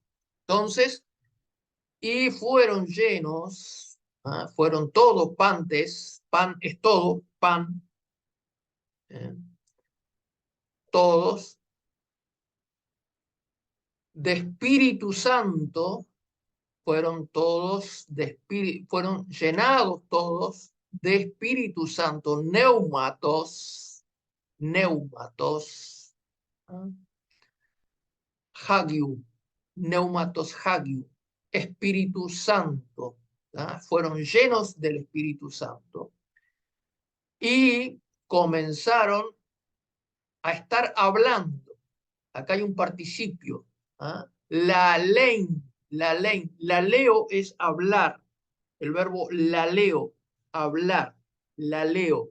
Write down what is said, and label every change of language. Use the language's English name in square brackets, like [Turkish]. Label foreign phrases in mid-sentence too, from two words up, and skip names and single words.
[Spanish] Entonces, y fueron llenos, fueron todos pantes, pan es todo, pan, todos, de Espíritu Santo, fueron todos de espíritu, fueron llenados todos de Espíritu Santo, [Greek] neumatos, ἁγίου, πνεύματος ἁγίου, [Spanish] Espíritu Santo, fueron llenos del Espíritu Santo y comenzaron a estar hablando. Acá hay un participio, la ley, la leo es hablar, el verbo la leo, hablar, la leo.